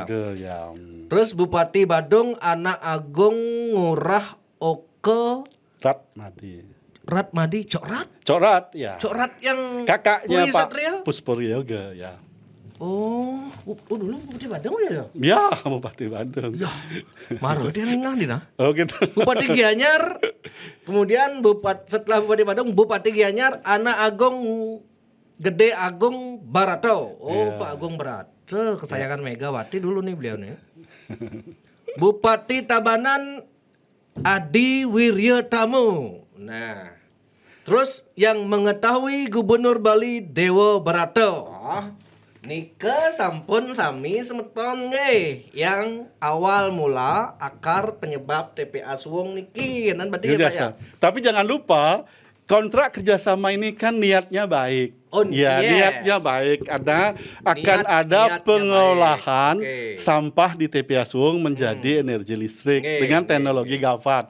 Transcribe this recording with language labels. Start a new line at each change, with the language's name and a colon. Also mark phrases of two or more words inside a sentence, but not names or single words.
Indonesian: Terus Bupati Badung Anak Agung Ngurah Oke Ratmadi Cokrat ya. Cokrat yang kakaknya Puri Pak Satria? Puspoyogo ya. Dulu Bupati Badung ya? Ya, Bupati Badung. Ya, marah dia nengah nih nah. Oh gitu. Bupati Gianyar, kemudian setelah Bupati Badung, Bupati Gianyar, Anak Agung Gede Agung Barato. Pak Agung Barato, kesayangan Megawati dulu nih beliau nih. Bupati Tabanan Adi Wiryotamu. Nah, terus yang mengetahui Gubernur Bali Dewo Barato.
Balinese: Nike sampun sami semeton nggih
Indonesian: yang awal mula akar penyebab TPA Suwung niki kan berarti ya Pak ya. Tapi jangan lupa kontrak kerjasama ini kan niatnya baik. Niatnya baik. Ada pengolahan sampah di TPA Suwung menjadi energi listrik dengan teknologi GAVAT.